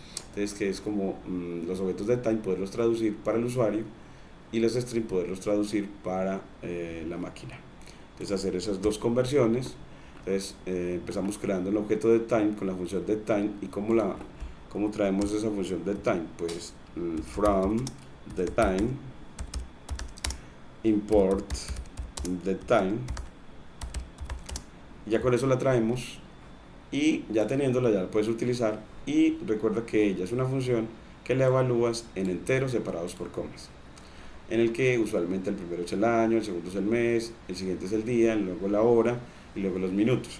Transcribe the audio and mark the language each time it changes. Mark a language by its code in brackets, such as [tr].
[es] Entonces, que es como los objetos de time poderlos traducir para el usuario y los string poderlos traducir para la máquina. Entonces, hacer esas dos conversiones. Entonces, empezamos creando el objeto de time con la función de time. ¿Y cómo traemos esa función de time? Pues [en] from the time, import the time. [es] Ya con eso la traemos y ya teniéndola ya la puedes utilizar. Y recuerda que ella es una función que la evalúas en enteros separados por comas, en el que usualmente el primero es el año, el segundo es el mes, el siguiente es el día, luego la hora y luego los minutos.